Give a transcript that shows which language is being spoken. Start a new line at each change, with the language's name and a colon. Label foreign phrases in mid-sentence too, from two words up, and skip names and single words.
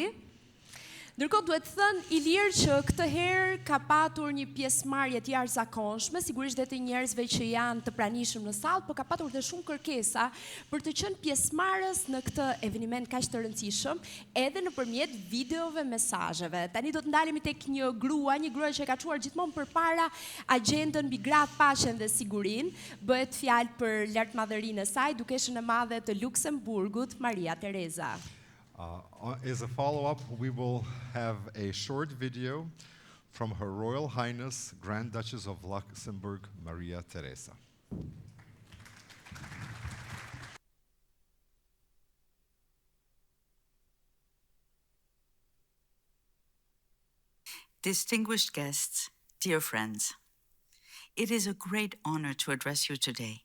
Albanian: Ndërkohë duhet thënë Ilir që këtë herë ka patur një pjesëmarrje të jashtëzakonshme, sigurisht edhe të njerëzve që janë të pranishëm në sallë, por ka patur dhe shumë kërkesa për të qenë pjesëmarrës në këtë eveniment kaq të rëndësishëm, edhe nëpërmjet videove, mesazheve. Tani do të ndalemi tek një grua që ka çuar gjithmonë përpara agjendën mbi gratë, paqen dhe sigurinë. Bëhet fjalë për lartmadhërinë e saj, dukeshën e madhe të Luksemburgut, Maria Tereza.
English: As a follow-up, we will have a short video from Her Royal Highness Grand Duchess of Luxembourg, Maria Teresa. Distinguished guests, dear friends, it is a great honor to address you today.